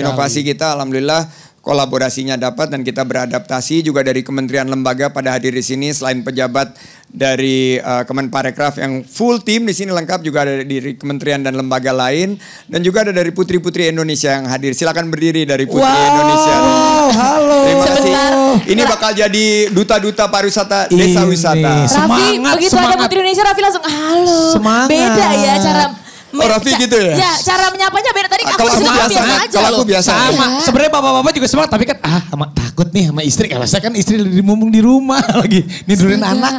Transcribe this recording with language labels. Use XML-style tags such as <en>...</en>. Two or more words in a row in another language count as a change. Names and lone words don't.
<id>inovasi kita alhamdulillah kolaborasinya dapat dan kita beradaptasi juga dari kementerian lembaga pada hadir di sini selain pejabat dari Kemenparekraf yang full tim di sini lengkap, juga ada dari kementerian dan lembaga lain dan juga ada dari putri-putri Indonesia yang hadir. Silakan berdiri dari Putri Indonesia. Halo. Terima kasih. Sebentar. Ini bakal jadi duta-duta pariwisata desa Ini. wisata. Raffi, Semangat, begitu ada semangat. Putri Indonesia, Raffi langsung halo. Semangat. Beda ya cara. Oh, Raffi gitu ya? Ya, cara menyapanya beda. Tadi Kalau aku bilang biasa, aja kalau aku loh. biasa. Sama, sebenarnya bapak-bapak juga semangat, tapi kan takut nih sama istri. Kalau saya kan istri mumpung di rumah lagi nidurin anak.</id>